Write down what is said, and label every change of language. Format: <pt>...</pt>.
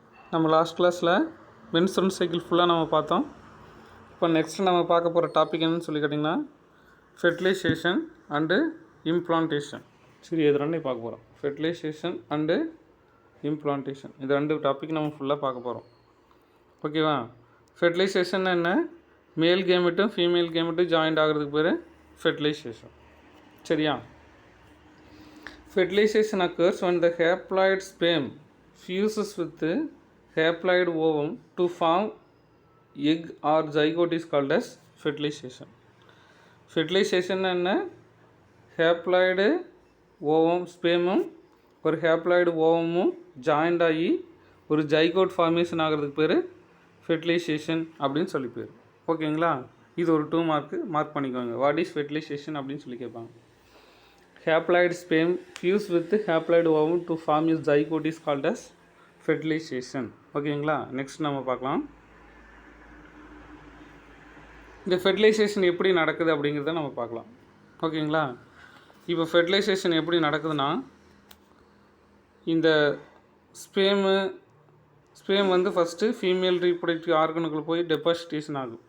<ta>நம்ம லாஸ்ட் கிளாஸில் menstrual cycle ஃபுல்லாக நம்ம பார்த்தோம். இப்போ நெக்ஸ்ட் நம்ம பார்க்க போகிற டாபிக் என்னன்னு சொல்லி கேட்டிங்கன்னா ஃபெர்டிலைசேஷன் அண்டு இம்ப்ளான்டேஷன். சரி, இது ரெண்டையும் பார்க்க போகிறோம். ஃபெர்டிலைசேஷன் அண்டு இம்ப்ளான்டேஷன், இது ரெண்டு டாபிக் நம்ம ஃபுல்லாக பார்க்க போகிறோம். ஓகேவா? ஃபெர்டிலைசேஷன் என்ன? மேல் கேமெட்டும் ஃபீமேல் கேமெட்டும் ஜாயிண்ட் ஆகிறதுக்கு பேர் ஃபெர்டிலைசேஷன். சரியா?</ta> <en>Fertilization occurs when the haploid sperm fuses with the haploid ovum to form egg or zygote is called as fertilization.</en> <ta>Fertilization என்ன? haploid ovum spermum ஒரு haploid ovum ஜாயிண்ட் ஆகி ஒரு zygote formation ஆகிறதுக்கு பேர் fertilisation அப்படின்னு சொல்லி பேர். ஓகேங்களா? இது ஒரு 2 மார்க் பண்ணிக்கோங்க.</ta> <en>what is fertilization</en> <ta>அப்படின்னு சொல்லி கேட்பாங்க.</ta> <en>Haploid sperm fuse with haploid ovum to form a zygote is called as fertilization.</en> <ta>ஓகேங்களா? நெக்ஸ்ட் நம்ம பார்க்கலாம். இந்த ஃபெர்டிலைசேஷன் எப்படி நடக்குது அப்படிங்கிறத நம்ம பார்க்கலாம். ஓகேங்களா? இப்போ ஃபெர்டிலைசேஷன் எப்படி நடக்குதுன்னா, இந்த ஸ்பேம் வந்து ஃபஸ்ட்டு ஃபீமேல் ரீப்ரொடக்டிவ் ஆர்கனுக்குள்ளே போய் டெபாசிட்டேஷன் ஆகும்.</ta>